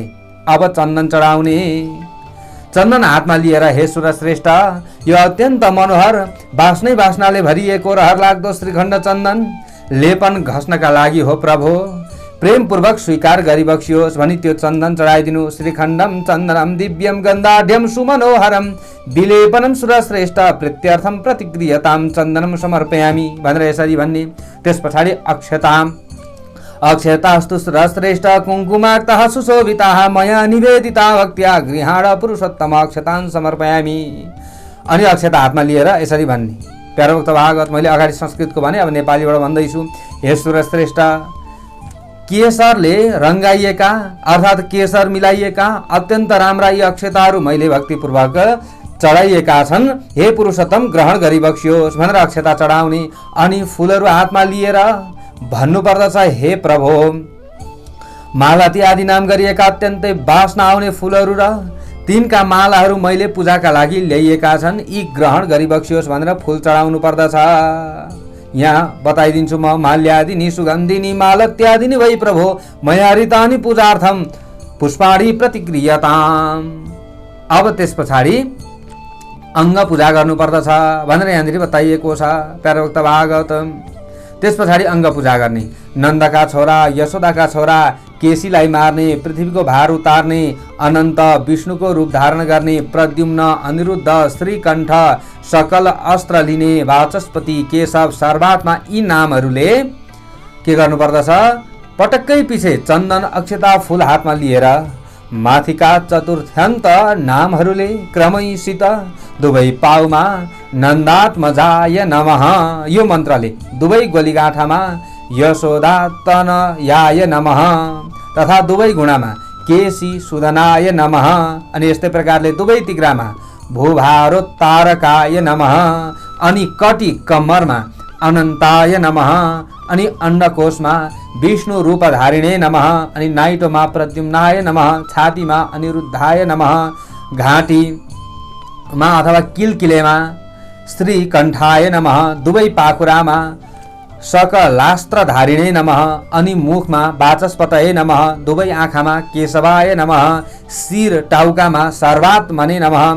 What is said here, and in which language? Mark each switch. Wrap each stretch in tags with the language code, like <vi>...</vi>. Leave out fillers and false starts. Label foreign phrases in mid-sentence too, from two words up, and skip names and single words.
<ne>अब चन्दन चढाउने। चन्दन हातमा लिएर हे सुरश्रेष्ठ यो अत्यन्त मनोहर बास्नै बास्नाले भरिएको रहर लाग्दो श्रीखण्ड चन्दन लेपन घस्नका लागि हो प्रभु, प्रेम पूर्वक स्वीकार गरी बक्सियोस् भनी त्यो चन्दन चढाइदिनु।</ne> <sa>श्रीखण्डम चन्दनम दिव्यम गन्धाढ्यम सुमनोहरम विलेपनम सुरश्रेष्ठ प्रीत्यर्थम प्रतिक्रियताम चन्दनम समर्पयामि</sa> <ne>भनेर यसरी भन्ने। त्यस पछाडि</ne> <sa>अक्षतास्तु सुरश्रेष्ठ कुङ्कुमाक्तः सुशोभिताः मया निवेदिता भक्त्या गृहाण पुरुषोत्तम अक्षतान् समर्पयामि।</sa> <ne>अनि अक्षता हातमा लिएर यसरी भन्ने। प्यारे भक्त भागवत मैले अगाडि संस्कृतको भने, अब नेपालीबाट भन्दैछु। हे सुरश्रेष्ठ केसरले रंगाइएका अर्थात् केसर मिलाइएका अत्यन्त राम्रा यी अक्षताहरू मैले भक्तिपूर्वक चढाइएका छन्। हे पुरुषोत्तम ग्रहण गरी बक्सियोस् भनेर अक्षता चढाउने। अनि फुलहरू हातमा लिएर भन्नुपर्दछ, हे प्रभु मालती आदि नाम गरिएका अत्यन्तै बास्ना आउने फुलहरू र तिनका मालाहरू मैले पूजाका लागि ल्याइएका छन्, यी ग्रहण गरी बक्सियोस् भनेर फुल चढाउनु पर्दछ। यहाँ बताइदिन्छु म।</ne> <sa>माल्यादिनी सुगन्धिनी मालत्यादिनी वै प्रभो मया हरितानि पूजार्थम पुष्पाणि प्रतिक्रियताम।</sa> <ne>अब त्यस पछाडि अङ्ग पूजा गर्नु पर्दछ भनेर यहाँनिर बताइएको छ प्यारे भक्त भागवत। त्यस पछाडि अङ्ग पूजा गर्ने। नन्दका छोरा यशोदाका छोरा केसीलाई मार्ने, पृथ्वीको भार उतार्ने, अनन्त विष्णुको रूप धारण गर्ने, प्रद्युम्न अनिरुद्ध श्रीकण्ठ सकल अस्त्र लिने, वाचस्पति केशव सर्वात्मा यी नामहरूले के गर्नुपर्दछ, पटक्कै पछि चन्दन अक्षता फुल हातमा लिएर माथिका चतुर्थ्यान्त नामहरूले क्रमैसित दुवै पाउमा</ne> <sa>नन्दात्मजाय नमः</sa> <ne>यो मन्त्रले दुवै गोलीगाँठामा</ne> <sa>यशोदातनयाय नमः</sa> <ne>तथा दुवै गुणामा</ne> <sa>केसी सुदनाय नमः</sa> <ne>अनि यस्तै प्रकारले दुवै तिग्रामा</ne> <sa>भूभारोत्तारकाय नमः</sa> <ne>अनि कटी कम्मरमा</ne> <sa>अनन्ताय नमः</sa> <ne>अनि अन्डकोशमा</ne> <sa>विष्णु रूपधारिणे नमः</sa> <ne>अनि नाइटोमा</ne> <sa>प्रद्युम्नाय नमः,</sa> <ne>छातीमा</ne> <sa>अनिरुद्धाय नमः,</sa> <ne>घाँटीमा अथवा किलकिलेमा</ne> <sa>श्रीकण्ठाय नमः,</sa> <ne>दुवै पाखुरामा</ne> <sa>सकलास्त्रधारिणे नमः</sa> <ne>अनि मुखमा</ne> <sa>वाचस्पतये नमः,</sa> <ne>दुवै आँखामा</ne> <sa>केशवाय नमः,</sa> <ne>शिर टाउकामा</ne> <sa>सर्वात्मने नमः।</sa>